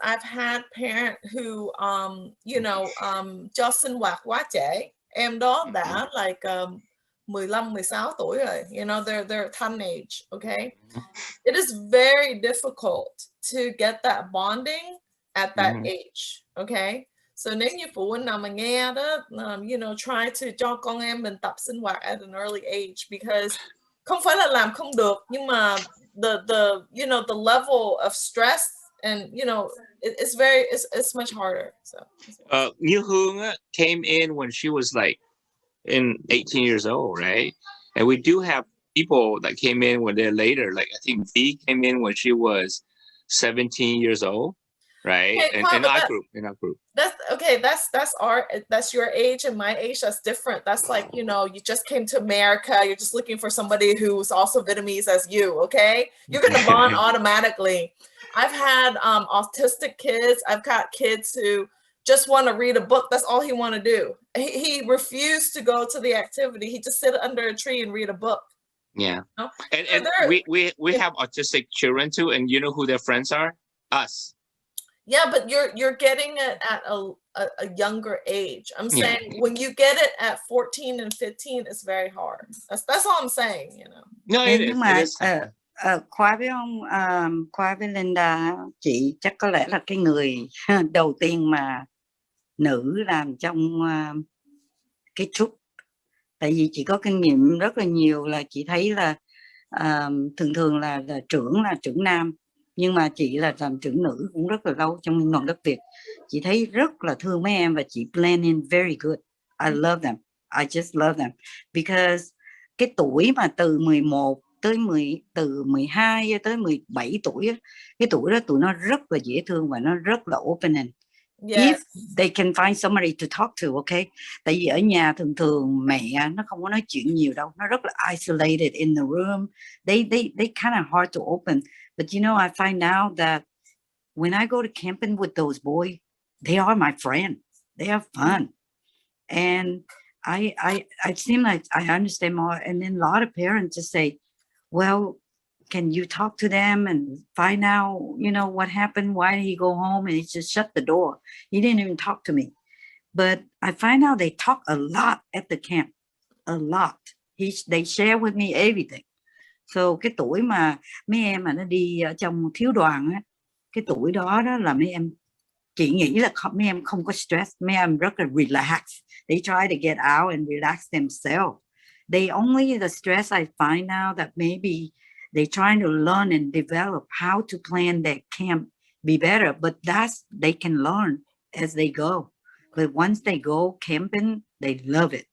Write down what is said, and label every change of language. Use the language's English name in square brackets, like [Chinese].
[English] I've had parent who [Vietnamese] cho sinh hoạt quá trễ. Em đó đã like 15, 16 tuổi rồi. [English] You know, they're teenage, okay? It is very difficult to get that bonding at that age, okay? So [Vietnamese] nếu như phụ huynh nào mà nghe đó, [English] try to [Vietnamese] cho con em mình tập sinh hoạt [English] at an early age, because [Vietnamese] không phải là làm không được, nhưng mà [English] the level of stress and it's much harder. So Như Hương came in when she was like 18 years old, right? And we do have people that came in when they're later. Like I think V came in when she was 17 years old, right? Okay, in our group. That's okay. That's your age and my age. That's different. That's like, you just came to America. You're just looking for somebody who's also Vietnamese as you. Okay, you're gonna bond automatically. I've had autistic kids. I've got kids who just want to read a book. That's all he want to do. He refused to go to the activity. He just sit under a tree and read a book. Yeah. And we have autistic children too, and you know who their friends are? Us. Yeah, but you're getting it at a younger age. I'm saying when you get it at 14 and 15, it's very hard. That's all I'm saying, No, it is. [Vietnamese] Khoa với ông, Khoa với Linda, chị chắc có lẽ là cái người đầu tiên mà nữ làm trong cái troop. Tại vì chị có kinh nghiệm rất là nhiều, là chị thấy là thường là trưởng nam, nhưng mà chị là làm trưởng nữ cũng rất là lâu trong Liên đoàn đất Việt. Chị thấy rất là thương mấy em và chị [English] blend in very good. I love them. I just love them because [Vietnamese] cái tuổi mà từ 11 từ 12 tới 17 tuổi, cái tuổi đó tụi nó rất là dễ thương và nó rất là opening. [English] If they can find somebody to talk to, okay? [Vietnamese] Tại vì ở nhà thường mẹ nó không có nói chuyện nhiều đâu, nó rất là [English] isolated in the room. They kind of hard to open. But I find out that when I go to camping with those boys, they are my friend. They are fun, and I seem like I understand more. And then a lot of parents just say, well, can you talk to them and find out, what happened? Why did he go home? And he just shut the door. He didn't even talk to me. But I find out they talk a lot at the camp, a lot. They share with me everything. [Vietnamese] So cái tuổi mà mấy em mà nó đi ở trong thiếu đoàn á, cái tuổi đó là mấy em, chị nghĩ là mấy em không có stress, mấy em rất là relax. [English] They try to get out and relax themselves. The stress I find out that maybe they're trying to learn and develop how to plan their camp be better. But they can learn as they go. But once they go camping, they love it.